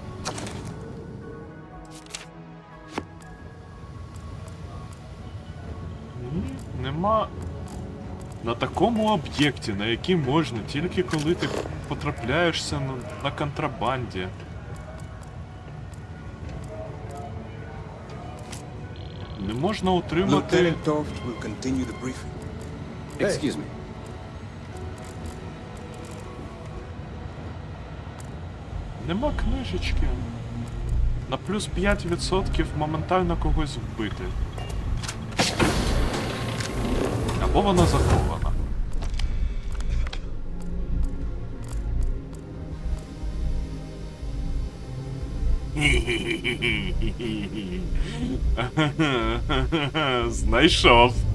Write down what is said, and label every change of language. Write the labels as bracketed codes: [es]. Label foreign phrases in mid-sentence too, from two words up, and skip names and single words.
[uk] Ні, нема... На такому об'єкті, на який можна, тільки коли ти потрапляєшся на контрабанді. Не можна утримати... [en] Lieutenant Toft will continue the briefing. Excuse me. [uk] Нема книжечки. На плюс 5% моментально когось вбити. Або вона захована. Знайшов.